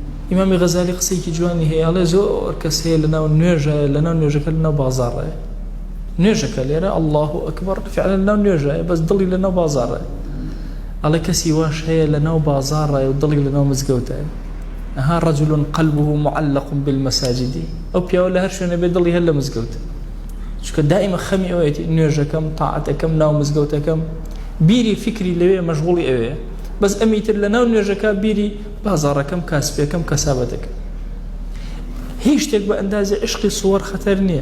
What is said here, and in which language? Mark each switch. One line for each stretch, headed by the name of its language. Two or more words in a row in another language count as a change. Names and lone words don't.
Central Kurdish: ئیمامی غەزالی قسەیەکی جوانی هەیە، ئەڵێ زۆر کەس هەیە لەناو نوێژەکە لەناو بازاڕەیە، نوێژەکە لێرە
Arabic: الله ئەکبەر
Central Kurdish: فعلا لەناو نوێژەیە بەس دڵی لەناو بازاڕەیە. ئەڵێ کەسی واش هەیە لەناو بازاڕەیە و دڵی لەناو مزگەوتایە، ئەها
Arabic: رجل قلبه معلق بالمساجد،
Central Kurdish: ئەو پیاوە لە هەر شوێنە بێ دڵی هەر لە مزگەوتە، چونکە دائیمە خەمی ئەوەیەتی نوێژەکەم تاعەتەکەم ناو مزگەوتەکەم بیری فکری لەوێ مەشغوڵی ئەوەیە، بەس ئەمیتر لەناو نوێژەکە بیری بازاڕەکەم کاسبەکەم کەسابەتەکەم. هیچ شتێک بە ئەندازە عشقی سووەر خەتەر نییە.